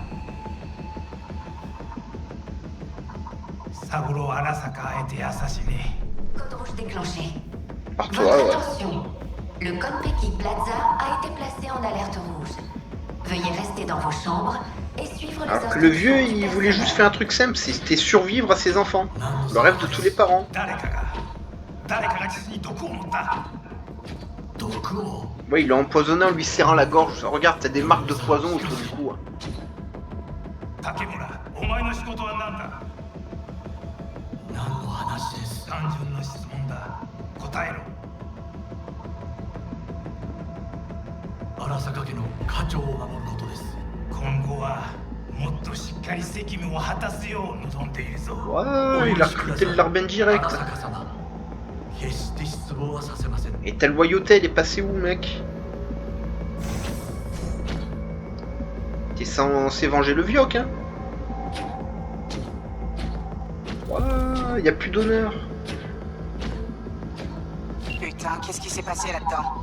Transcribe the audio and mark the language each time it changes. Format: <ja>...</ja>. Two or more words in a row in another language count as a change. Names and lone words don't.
<fr>Saburo Arasaka a été assassiné. Code rouge déclenché. Par toi, Votre ouais. attention. Le Konpeki Plaza a été placé en alerte rouge. Veuillez rester dans vos chambres et suivre les Alors que le vieux, instructions il du voulait juste personnel. faire un truc simple, c'était survivre à ses enfants. Le rêve de tous les parents.</fr> <ja>誰かが父に毒を持った。毒を</ja> <fr>Ouais, il l'a empoisonné en lui serrant la gorge. Regarde, t'as des marques de poison autour du cou.</fr> <ja>竹村、お前の仕事は何だ。何の話です。単純な質問だ。答えろ。荒坂家の家長を守ることです。今後はもっとしっかり責務を果たすよう望んでいるぞ。</ja> <fr>Ouais, il a recruté le Larben direct.</fr> <ja>荒坂様、決して失望はさせません。</ja> <fr>Et ta loyauté, elle est passée où, mec? T'es censé venger le vioc, hein? Ouais, y a plus d'honneur. Putain, qu'est-ce qui s'est passé là-dedans?</fr>